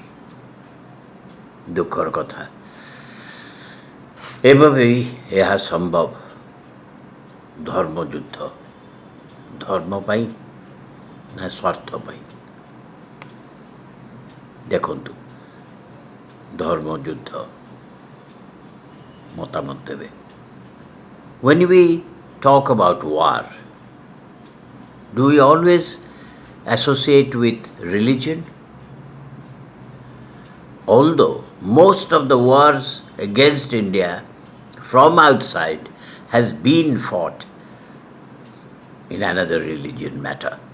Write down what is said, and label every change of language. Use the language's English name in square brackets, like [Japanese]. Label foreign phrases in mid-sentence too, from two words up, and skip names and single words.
[Odia] ଦୁଃଖର କଥା, ଏବେ ବି ଏହା ସମ୍ଭବ। ଧର୍ମଯୁଦ୍ଧ ଧର୍ମ ପାଇଁ ନା ସ୍ୱାର୍ଥ ପାଇଁ? ଦେଖନ୍ତୁ, ଧର୍ମଯୁଦ୍ଧ ମତାମତ ଦେବେ। [English] When we talk about war, do we always associate with religion? Although most of the wars against India from outside has been fought in another religion matter.